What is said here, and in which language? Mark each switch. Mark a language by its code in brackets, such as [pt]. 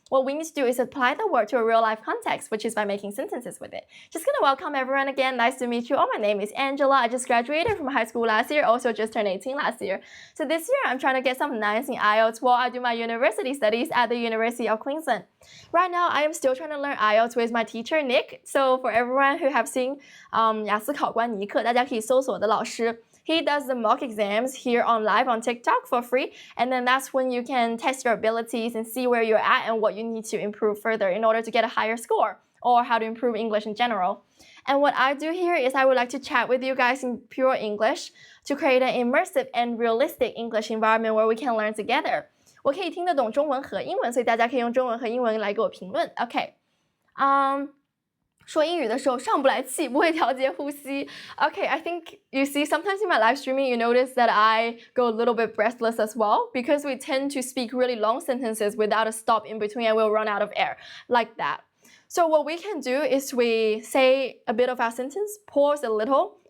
[en] What we need to do is apply the word to a real life context, which is by making sentences with it. Just gonna welcome everyone again. Nice to meet you all. My name is Angela. I just graduated from high school last year, also just turned 18 last year. So this year I'm trying to get some 9s in IELTS while I do my university studies at the University of Queensland. Right now I am still trying to learn IELTS with my teacher Nick. So for everyone who have seen [zh] 雅思考官尼克，大家可以搜索我的老师。 [en] He does the mock exams here on live on TikTok for free, and then that's when you can test your abilities and see where you're at and what you need to improve further in order to get a higher score or how to improve English in general. And what I do here is I would like to chat with you guys in pure English to create an immersive and realistic English environment where we can learn together. [zh] 我可以听得懂中文和英文，所以大家可以用中文和英文来给我评论。 [en] Okay. [zh] 说英语的时候上不来气，不会调节呼吸。 [en] Okay, I think you see sometimes in my live streaming you notice that I go a little bit breathless as well because we tend to speak really long sentences without a stop in between and we'll run out of air like that. So what we can do is we say a bit of our sentence, pause a little,